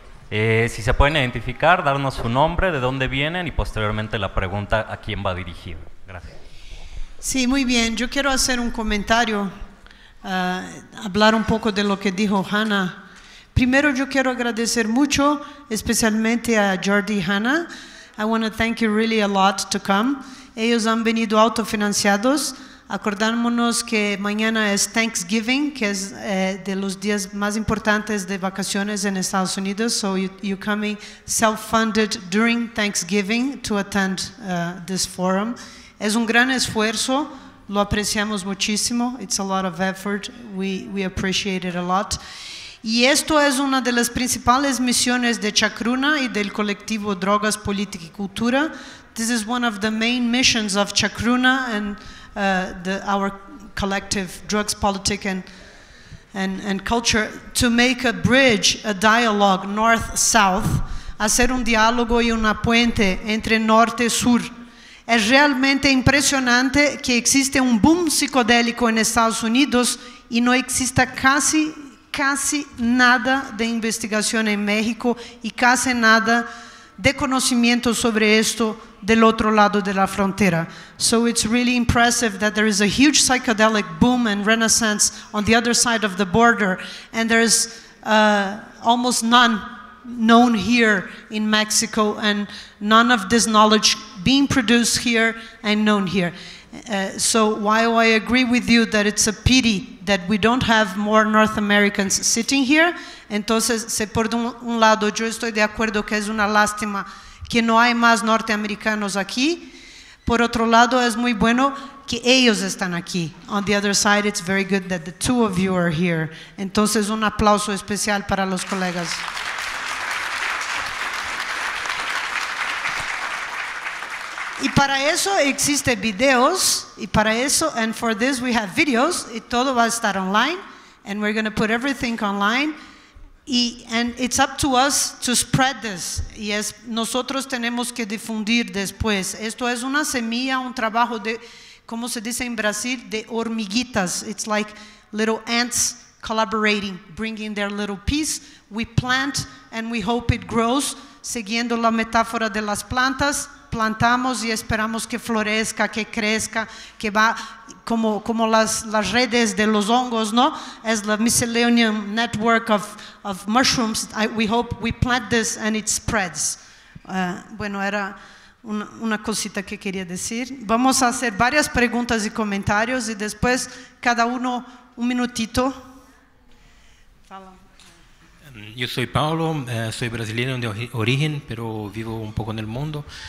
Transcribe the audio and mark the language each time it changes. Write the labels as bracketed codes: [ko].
[es] Si se pueden identificar, darnos su nombre, de dónde vienen y posteriormente la pregunta a quién va dirigida. Gracias. Sí, muy bien. Yo quiero hacer un comentario, hablar un poco de lo que dijo Hannah. Primero, yo quiero agradecer mucho, especialmente a Jordi y Hannah. [en] I want to thank you really a lot to come. [es] Ellos han venido autofinanciados. Acordémonos que mañana es Thanksgiving, que es de los días más importantes de vacaciones en Estados Unidos. [en] So you're coming self-funded during Thanksgiving to attend this forum. [es] Es un gran esfuerzo, lo apreciamos muchísimo. [en] It's a lot of effort. We appreciate it a lot. [es] Y esto es una de las principales misiones de Chacruna y del colectivo Drogas, Política y Cultura. [en] This is one of the main missions of Chacruna and our collective Drugs, Politics and Culture, to make a bridge, a dialogue north-south, [es] hacer un diálogo y una puente entre norte y sur. Es realmente impresionante que existe un boom psicodélico en Estados Unidos y no exista casi nada de investigación en México y casi nada de conocimiento sobre esto del otro lado de la frontera. [en] So it's really impressive that there is a huge psychedelic boom and renaissance on the other side of the border, and there's almost none known here in Mexico, and none of this knowledge being produced here and known here. So while I agree with you that it's a pity that we don't have more North Americans sitting here, [es] entonces, por un lado, yo estoy de acuerdo que es una lástima que no hay más norteamericanos aquí. Por otro lado, es muy bueno que ellos están aquí. [en] On the other side, it's very good that the two of you are here. [es] Entonces, un aplauso especial para los colegas. Y para eso existen videos, y para eso, [en] and for this we have videos, [es] y todo va a estar online, [en] and we're going to put everything online, and it's up to us to spread this, [es] y nosotros tenemos que difundir después. Esto es una semilla, un trabajo de, como se dice en Brasil, de hormiguitas. [en] It's like little ants collaborating, bringing their little piece. We plant and we hope it grows, [es] siguiendo la metáfora de las plantas. Plantamos y esperamos que florezca, que crezca, que va como las redes de los hongos, ¿no? [en] As the miscellaneous network of mushrooms, we hope we plant this and it spreads. [es] Bueno, era una cosita que quería decir. Vamos a hacer varias preguntas y comentarios y después cada uno un minutito. [pt] Fala. [es] Yo soy Paulo, soy brasileño de origen, pero vivo un poco en el mundo.